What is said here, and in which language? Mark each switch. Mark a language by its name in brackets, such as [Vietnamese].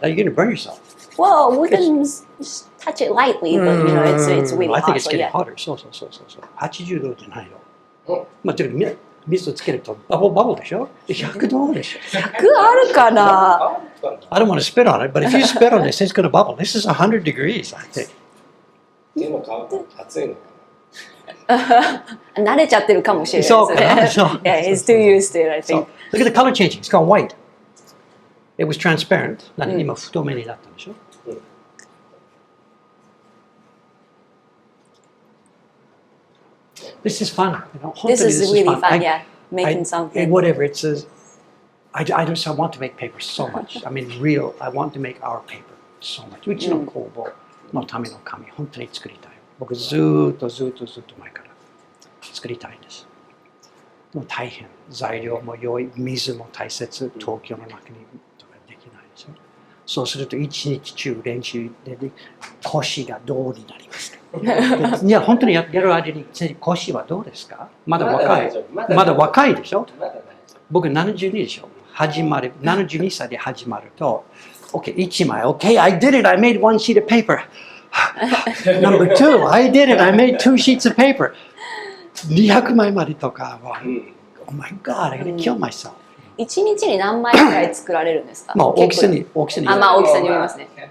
[English] You're going to burn yourself. Well, we can just touch it lightly, but you know, it's really I think hot. it's So getting yeah. hotter. [Japanese] そう。80度じゃないの。うんまあ、てか水をつけるとバブルでしょ。 100度でしょ。 100あるかな [English] I don't want to spit on it, but if you spit on this, it's going to bubble. This is 100 degrees, I think. [Japanese] 手の皮が熱いのか慣れちゃってるかもしれないそうかなですね。そう [English] Yeah, he's too used to it, I think. Look at the color changing. It's gone white. It was transparent. [Japanese] 今太めになったでしょ。 [English] This is fun. You know, This is really fun, I- yeah. Making I- something. Whatever it says. I want to make paper so much. I mean, real. I want to make our paper so much. [Japanese] うちの工房のための紙、本当に作りたい。僕ずーっと前から作りたいんです。でも大変。材料も良い、水も大切、東京の中にとかできないでしょ。そうすると一日中練習で腰がどうになりますか。いや、本当にやる間に腰はどうですか。まだ若い。まだ若いでしょ。な。まだ大丈僕72でしょ。 72歳で始まると、 [English] OK、1枚、OK、I did it, I made one sheet of paper. Number two, I did it, I made two sheets of paper. [Japanese] 200枚までとかは、 [English] Oh my God, I'm gonna kill myself. [Japanese] 1日に何枚くらい作られるんですか？まあ大きさに。あ、まあ大きさによりますね。